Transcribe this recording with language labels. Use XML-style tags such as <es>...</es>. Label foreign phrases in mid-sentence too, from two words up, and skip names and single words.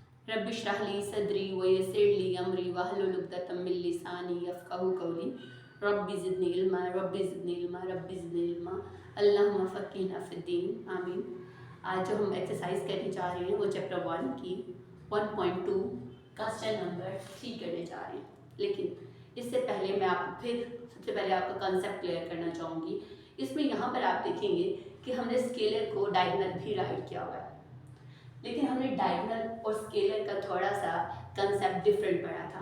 <ar>رب اشرح لي صدري ويسر لي أمري واحلل عقدة من لساني يفقهوا قولي رب زدني علما رب زدني علما رب زدني علما اللهم فقهنا في الدين آمين.</ar> <hi>आज जो हम एक्सरसाइज करने जा रहे हैं वो चैप्टर 1 की 1.2</hi> <en>question number</en> <hi>3 करने जा रहे हैं। लेकिन इससे पहले मैं आपको सबसे पहले आपका</hi> <en>concept clear</en> <hi>करना चाहूँगी। इसमें यहाँ पर आप देखेंगे कि हमने स्केलर को डायगोनल भी राइट किया हुआ है, लेकिन हमने डायगोनल और स्केलर का थोड़ा सा</hi> <en>concept different</en> <hi>पढ़ा था।</hi>